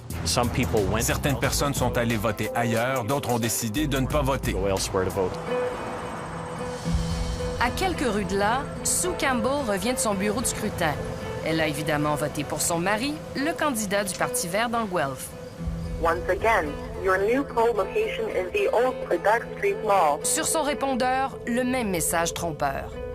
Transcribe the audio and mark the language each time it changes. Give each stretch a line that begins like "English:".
French: Certaines personnes sont allées voter ailleurs, d'autres ont décidé de ne pas voter. À quelques rues de là, Sue Campbell revient de son bureau de scrutin. Elle a évidemment voté pour son mari, le candidat du Parti vert dans Guelph.
English: Once again, your new poll location is the old Quebec Street Mall.
French: Sur son répondeur, le même message trompeur.